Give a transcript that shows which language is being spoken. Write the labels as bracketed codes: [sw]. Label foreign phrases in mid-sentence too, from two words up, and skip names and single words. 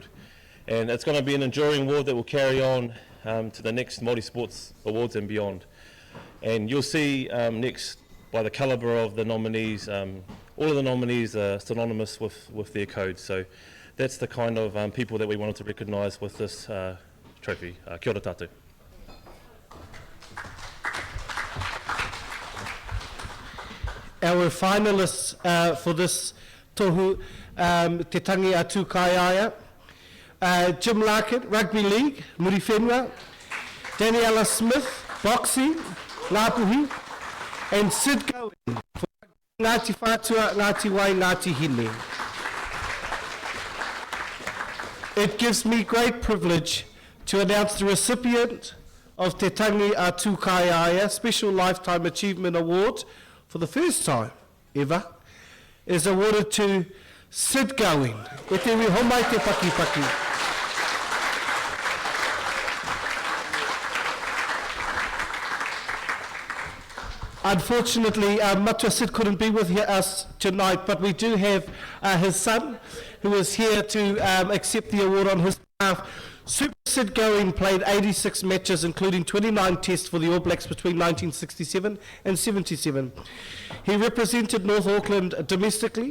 [en] And it's going to be an enduring award that will carry on to the next Māori Sports Awards and beyond. And you'll see next, by the calibre of the nominees, all of the nominees are synonymous with their code. So that's the kind of people that we wanted to recognise with this trophy. [mi] Kia ora tātou. [en] Our finalists for this tohu, Te Tangi Atu Kaiaia, Jim Larkin, Rugby League, Muri Whenua, Daniela Smith, Boxing, Ngāpuhi, and Sid Gowen for Ngāti Whātua, Ngāti Wai, Ngāti Hine. It gives me great privilege to announce the recipient of Te Tangi Atu Kaiaia Special Lifetime Achievement Award for the first time ever is awarded to Sid Gowen. [mi] E te wi homai te pakipaki. [en] Unfortunately, Matua Sid couldn't be with us tonight, but we do have his son who is here to accept the award on his behalf. Super Sid Gowen played 86 matches, including 29 tests for the All Blacks between 1967 and 77. He represented North Auckland domestically.